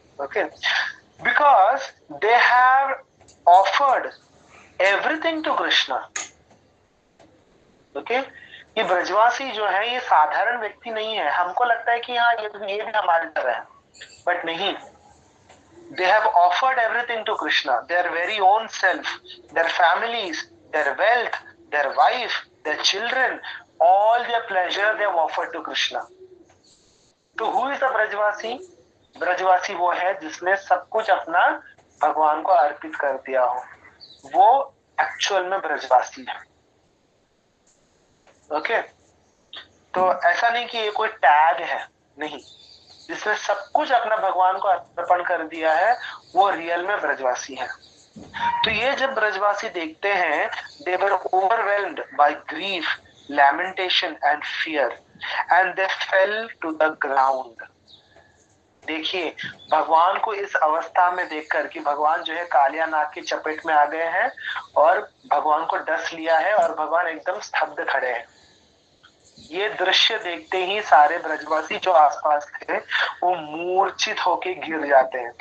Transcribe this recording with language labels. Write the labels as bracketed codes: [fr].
[en] Okay, because they have offered everything to Krishna. [hi] Okay, ये ब्रजवासी जो है, ये साधारण व्यक्ति नहीं है। हमको लगता है कि हाँ, ये भी हमारे तरह है, बट नहीं। [en] They have offered everything to Krishna, their very own self, their families, their wealth, their wife, their children, all their pleasure they have offered to Krishna. तो who is the Brajvasi? [hi] ब्रजवासी वो है जिसने सब कुछ अपना भगवान को अर्पित कर दिया हो, वो एक्चुअल में ब्रजवासी है। ओके, तो ऐसा नहीं कि ये कोई टैग है, नहीं, जिसने सब कुछ अपना भगवान को अर्पण कर दिया है, वो रियल में ब्रजवासी है। तो ये जब ब्रजवासी देखते हैं, [en] they were overwhelmed by grief, lamentation and fear, and they fell to the ground. [hi] देखिए, भगवान को इस अवस्था में देखकर कि भगवान जो है कालिया नाग की चपेट में आ गए हैं, और भगवान को डस लिया है, और भगवान एकदम स्तब्ध खड़े हैं, ये दृश्य देखते ही सारे ब्रजवासी जो आसपास थे, वो मूर्छित होके गिर जाते हैं।